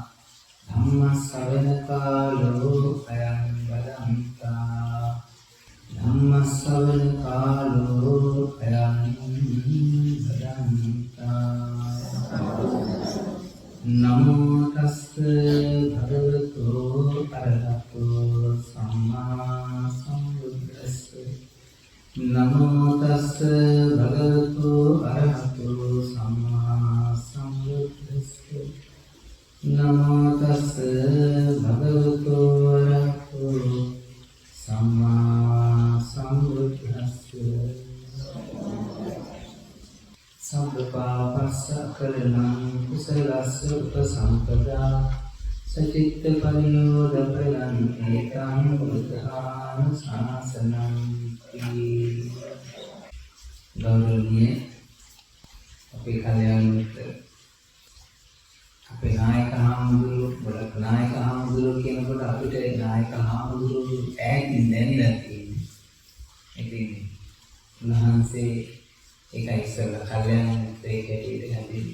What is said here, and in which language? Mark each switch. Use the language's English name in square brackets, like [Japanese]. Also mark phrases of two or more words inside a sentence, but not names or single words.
[Pali] धम्मश्रवणकालो अयं वदन्ता धम्मश्रवणकालो अयं वदन्ता नमो तस्से भगवतो अरहतो सम्मा सम्बुद्धस्से नमो तस्से भगवतो अरहतो सम्मा सम्बुद्धस्से नमो तस्से भगवतो अरहतो सम्मा सम्बुद्धस्से सब्बपापस्सकलनं कुशलस्य उपसम्पदा सचित्तपरियोगफलं एतां बुद्धानुशासनं [Sinhala] गौरवनीय අපේ කල්යාණ මිත්‍ර අපේ නායක හාමුදුරුවෝ ගොඩක් නායක හාමුදුරුවෝ කියනකොට අපිට නායක හාමුදුරුවෝ ඈතින් දැනෙලා තියෙනවා. ඉතින් උන්වහන්සේ ඒකයි ඉස්සෙල්ලා කල්යාණ මිත්‍රයෙක් හැටියට හැදෙන්නේ.